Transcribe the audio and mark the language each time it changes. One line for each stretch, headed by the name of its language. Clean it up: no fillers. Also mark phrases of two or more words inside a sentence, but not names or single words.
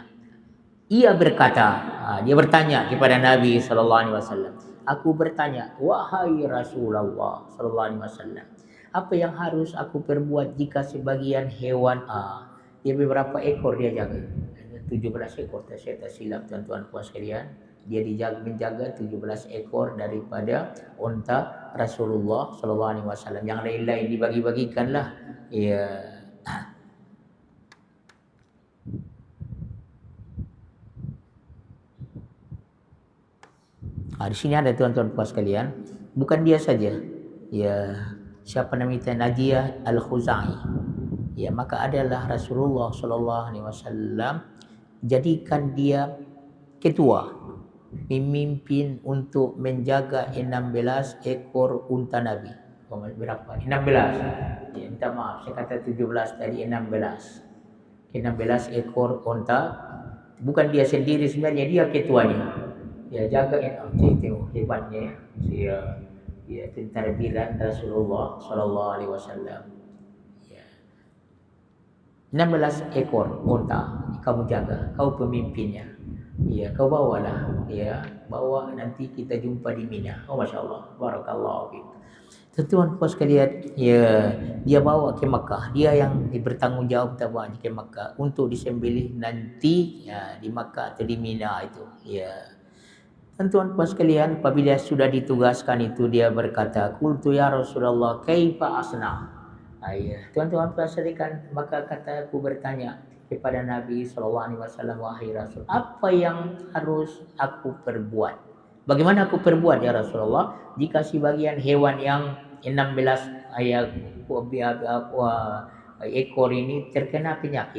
Malay: Ia berkata, dia bertanya kepada Nabi
Arabic: صلى الله عليه وسلم.
Malay: Aku bertanya, wahai Rasulullah
Arabic: صلى الله عليه وسلم,
Malay: apa yang harus aku perbuat jika sebagian hewan dia beberapa ekor dia jaga, 17 ekor, saya tak silap tuan-tuan puan sekalian, dia menjaga 17 ekor daripada unta Rasulullah
Arabic: صلى الله عليه وسلم.
Malay: Yang lain-lain dibagi-bagikanlah, ya. Di sini ada tuan-tuan puan sekalian, bukan dia saja, ya, siapa namanya Najiyah Al-Khuzai, ya, maka adalah Rasulullah
Arabic: صلى الله عليه وسلم
Malay: jadikan dia ketua, memimpin untuk menjaga 16 ekor unta Nabi. Berapa? 16. Ya, minta maaf, saya kata 17 tadi, 16. 16 ekor unta. Bukan dia sendiri sebenarnya, dia ketuanya. Ya, jaga, tengok hebatnya, ya, pentadbiran Rasulullah
Arabic: صلى الله عليه وسلم.
Malay: Ya. 16 ekor unta kamu jaga, kau pemimpinnya. Ya, kau bawalah, ya, bawa, nanti kita jumpa di Mina. Oh,
Arabic: ما شاء الله بارك الله فيك.
Malay: Tuan-tuan puan sekalian, ya, dia bawa ke Makkah. Dia yang bertanggungjawab bawa ke Makkah untuk disembelih nanti, ya, di Makkah atau di Mina itu. Ya. Tuan-tuan puan sekalian, apabila sudah ditugaskan itu dia berkata,
Arabic: "قلت يا رسول الله كيف أصنع?" Ya.
Malay: Tuan-tuan puan sekalian, maka kata aku bertanya kepada Nabi SAW, "Wahai Rasul, apa yang harus aku perbuat? Bagaimana aku perbuat
Arabic: يا رسول الله
Malay: jika sebagian hewan yang 16 ekor ini terkena penyakit?